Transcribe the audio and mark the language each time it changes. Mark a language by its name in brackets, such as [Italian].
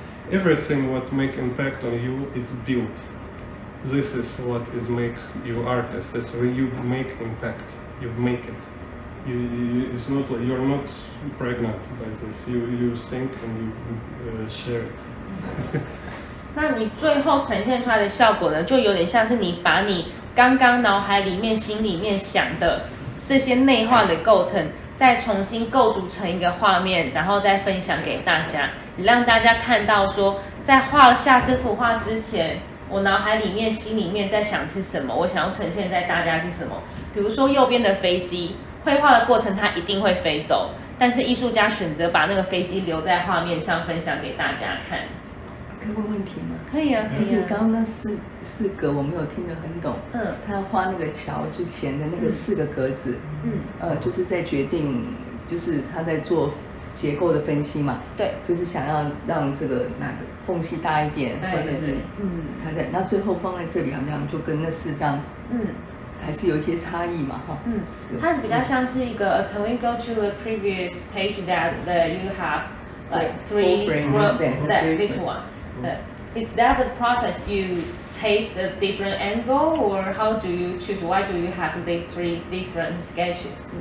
[English] Everything what make impact on you, it's built. This is what is make you artist. It's when you make impact, you make it. It's not like you're not pregnant by this. You think and you share it. [Chinese] 那你最后呈现出来的效果呢，就有点像是你把你刚刚脑海里面、心里面想的这些内化的构成，再重新构筑成一个画面，然后再分享给大家。你让大家看到说，在画下这幅画之前，我脑海里面、心里面在想是什么，我想要呈现在大家是什么。比如说右边的飞机，绘画的过程它一定会飞走，但是艺术家选择把那个飞机留在画面上，分享给大家看。可以问问题吗？可以啊，可以啊。就是刚刚那四格我没有听得很懂。他画那个桥之前的那个4个格子，就是在决定，就是他在做结构的分析嘛。对，就是想要让这个哪个缝隙大一点，或者是他在，那最后放在这里好像就跟那4张，还是有一些差异嘛，哈。它比较像是一个 [English] Can we go to the previous page that you have like 3 frames? This one. Is that the process you taste a different angle, or how do you choose? Why do you have these 3 different sketches?